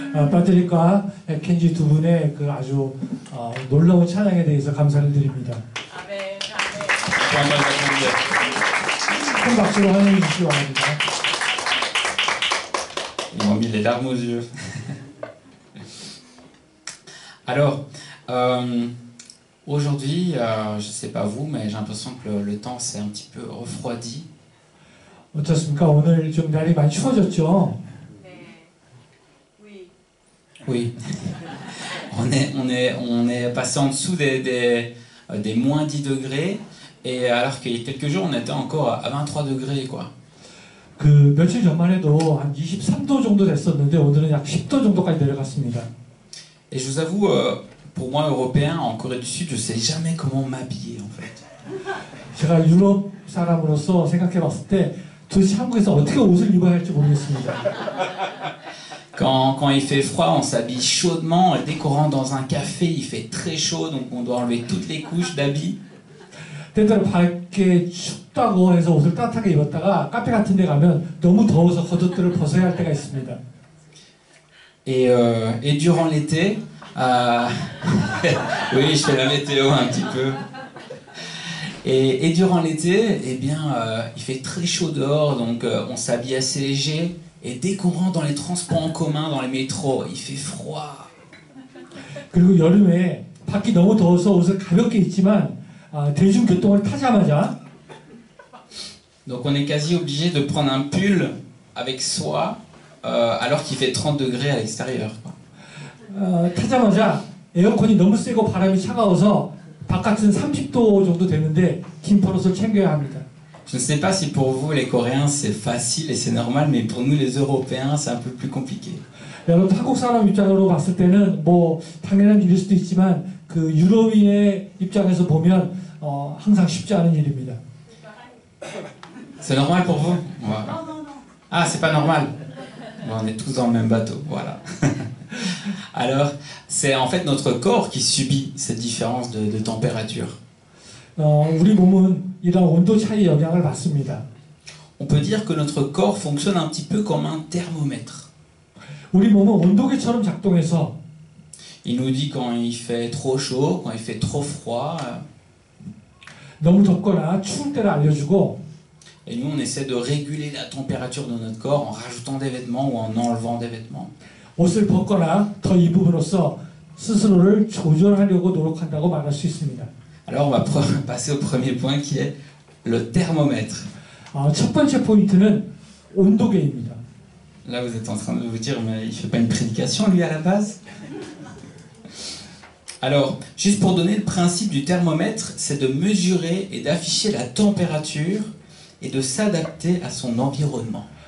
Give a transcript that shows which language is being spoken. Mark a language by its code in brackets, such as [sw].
[ko] 파트릭과 켄지 두 분의 그 아주 놀라운 찬양에 대해서 감사를 드립니다. [fr] Pour un bon accueil. [ko] 큰 박수로 환영해 주시기 바랍니다. [fr] Ils m'ont mis les larmes aux yeux. Alors, aujourd'hui, je ne sais pas vous, mais j'ai l'impression que le temps s'est un petit peu refroidi. [ko] 어떻습니까? 오늘 좀 날이 많이 추워졌죠? [fr] Oui. On est passé en dessous des moins 10 degrés, et alors qu'il y a quelques jours, on était encore à 23 degrés, quoi. [ko] 그 며칠 전만 해도 한 23도 정도 됐었는데 오늘은 약 10도 정도까지 내려갔습니다. [fr] Et je vous avoue, pour moi, Européen, en Corée du Sud, je ne sais jamais comment m'habiller, en fait. [ko] 제가 유럽 사람으로서 생각해 봤을 때 도대체 한국에서 어떻게 옷을 입어야 할지 모르겠습니다. [fr] Quand il fait froid, on s'habille chaudement. Dès qu'on rentre dans un café, il fait très chaud, donc on doit enlever toutes les couches d'habits. [ko] 때때로 밖에 춥다고 해서 옷을 따뜻하게 입었다가 카페 같은 데 가면 너무 더워서 겉옷들을 벗어야 할 때가 있습니다. [fr] Et durant l'été, oui, je fais la météo un petit peu. Et durant l'été, eh bien, il fait très chaud dehors, donc on s'habille assez léger. Et dès qu'on rentre dans les transports en commun, dans les métros, il fait froid. [ko] 그리고 여름에 밖이 너무 더워서 옷을 가볍게 입지만 대중교통을 타자마자 [fr] Donc on est quasi obligé de prendre un pull avec soi alors qu'il fait 30 degrés à l'extérieur. [ko] 타자마자 에어컨이 너무 세고 바람이 차가워서 바깥은 30도 정도 되는데 긴 퍼옷을 챙겨야 합니다. [fr] Je ne sais pas si pour vous les Coréens c'est facile et c'est normal, mais pour nous les Européens c'est un peu plus compliqué. [ko] 여러분 한국 사람 입장으로 봤을 때는 뭐 당연한 일일 수도 있지만 그 유럽인의 입장에서 보면 항상 쉽지 않은 일입니다. [fr] C'est normal pour vous? Ouais. Ah, c'est pas normal. Bon, on est tous dans le même bateau, voilà. Alors, c'est en fait notre corps qui subit cette différence de température. [ko] 우리 몸은 이런 온도 차이의 영향을 받습니다. [fr] On peut dire que notre corps fonctionne un petit peu comme un thermomètre. [ko] 우리 몸은 온도계처럼 작동해서 [fr] Il nous dit quand il fait trop chaud, quand il fait trop froid. [ko] 너무 덥거나 추울 때를 알려주고 [fr] Et nous, on essaie de réguler la température de notre corps en rajoutant des vêtements ou en enlevant des vêtements. [ko] 옷을 벗거나 더 입음으로써 스스로를 조절하려고 노력한다고 말할 수 있습니다. [fr] Alors, on va passer au premier point qui est le thermomètre. [ko] 첫 번째 포인트는 온도계입니다. [fr] Là, vous êtes en train de vous dire, mais il ne fait pas une prédication, lui, à la base? Alors, juste pour donner le principe du thermomètre, c'est de mesurer et d'afficher la température et de s'adapter à son environnement.